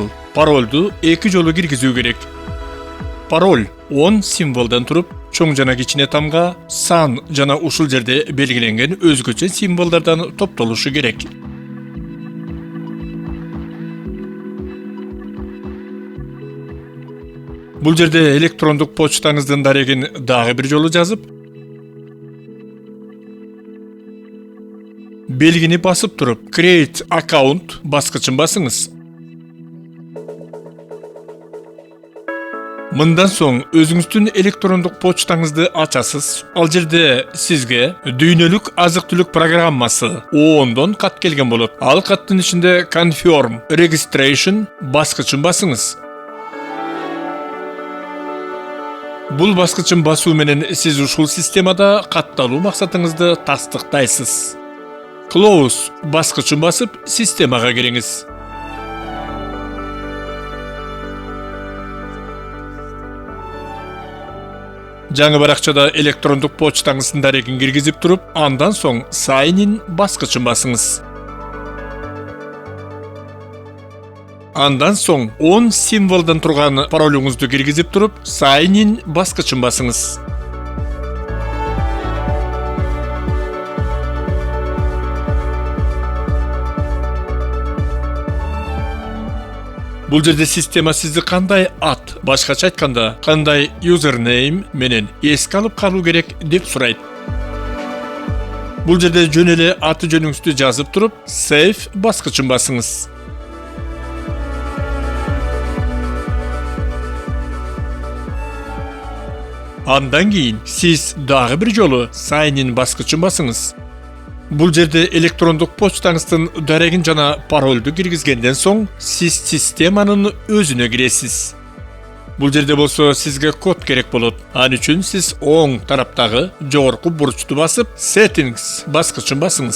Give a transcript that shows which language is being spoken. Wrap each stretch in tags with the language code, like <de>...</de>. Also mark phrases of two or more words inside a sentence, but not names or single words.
<ky>Паролду 2 жолу киргизүү керек. Пароль 10 символдон туруп, чоң жана кичине тамга, сан жана ушул жерде белгиленген өзгөчө символдордон топтолушу керек. Бул жерде электрондук почтаңыздын дарегин дагы бир жолу жазып, белгини басып туруп,</ky> <en>create account</en> <ky>баскычын басыңыз. Мындан соң өзүңүздүн электрондук почтаңызды ачасыз. Ал жерде сизге дүйнөлүк азык-түлүк программасы оондон кат келген болот. Ал каттын ичинде</ky> <en>confirm registration</en> <ky>баскычын басыңыз. Бул баскычын басуу менен сиз ушул системада катталуу максатыңызды тастыктайсыз. Close баскычын басып, системага кириңиз. Жаңы баракчада электрондук почтаңыздын дарегин киргизип туруп, андан соң</ky> <en>sign in</en> <ky>баскычын басыңыз. Андан соң 10 символдон турган паролуңузду киргизип туруп,</ky> <en>sign in</en> <ky>баскычын басыңыз. Бул жерде система сизди кандай ат, башкача айтканда, кандай username менен эске алып калуу керек деп сурайт. Бул жерде жөн эле аты жөнүңүздү жазып туруп, save баскычын басыңыз. Андан кийин сиз дагы бир жолу</ky> <en>sign in</en> <ky>баскычын басыңыз. Бул жерде электрондук почтаңыздын дарегин жана паролду киргизгенден соң сиз системанын өзүнө киресиз. Бул жерде болсо сизге код керек болот. Ал үчүн сиз оң тараптагы жогорку бурчту басып, settings баскычын басыңыз.</ky>